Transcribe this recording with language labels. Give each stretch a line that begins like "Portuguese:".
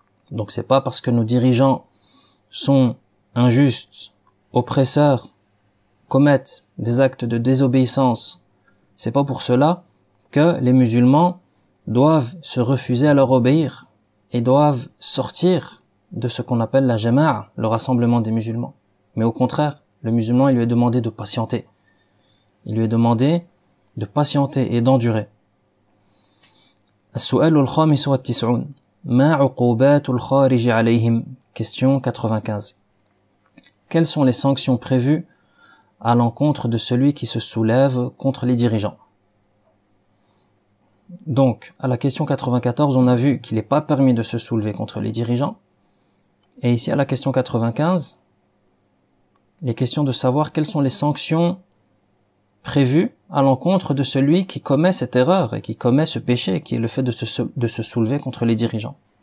French: Donc c'est pas parce que nos dirigeants sont injustes, oppresseurs, commettent des actes de désobéissance, c'est pas pour cela que les musulmans doivent se refuser à leur obéir et doivent sortir de ce qu'on appelle la jama'a, le rassemblement des musulmans. Mais au contraire, le musulman, il lui est demandé de patienter. Il lui est demandé de patienter et d'endurer.
Arabic: السؤال الخامس والتسعون ما عقوبات الخارج عليهم?
French: Question 95. Quelles sont les sanctions prévues à l'encontre de celui qui se soulève contre les dirigeants? Donc, à la question 94, on a vu qu'il n'est pas permis de se soulever contre les dirigeants. Et ici, à la question 95, il est question de savoir quelles sont les sanctions prévues à l'encontre de celui qui commet cette erreur et qui commet ce péché, qui est le fait de se soulever contre les dirigeants.